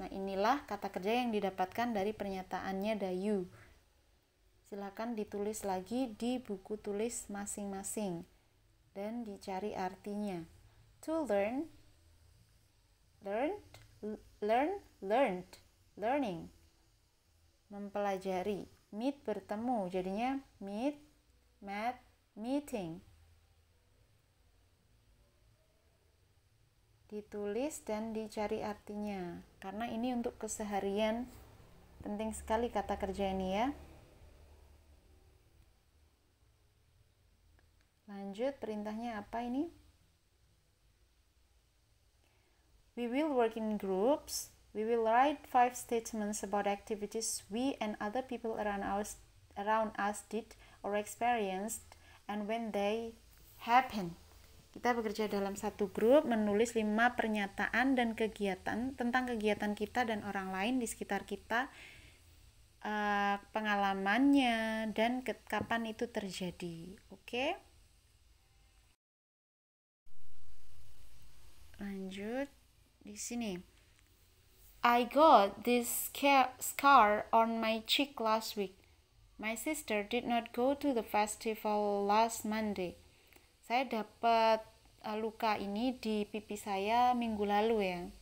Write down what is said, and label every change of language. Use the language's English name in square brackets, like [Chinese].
[Indonesian] Nah, inilah kata kerja yang didapatkan dari pernyataannya Dayu. Silakan ditulis lagi di buku tulis masing-masing dan dicari artinya. [English] To learn, learned, learned, learning. [Indonesian] Mempelajari. Meet, bertemu, jadinya meet, met, meeting. Ditulis dan dicari artinya, karena ini untuk keseharian. Penting sekali kata kerja ini ya. Lanjut, perintahnya apa ini? [English] We will work in groups. We will write 5 statements about activities we and other people around us did or experienced and when they happen. [Indonesian] Kita bekerja dalam satu grup, menulis 5 pernyataan dan kegiatan tentang kegiatan kita dan orang lain di sekitar kita, pengalamannya dan kapan itu terjadi. Oke? Lanjut di sini. [English] I got this scar on my cheek last week. My sister did not go to the festival last Monday. [Indonesian] Saya dapat luka ini di pipi saya minggu lalu ya.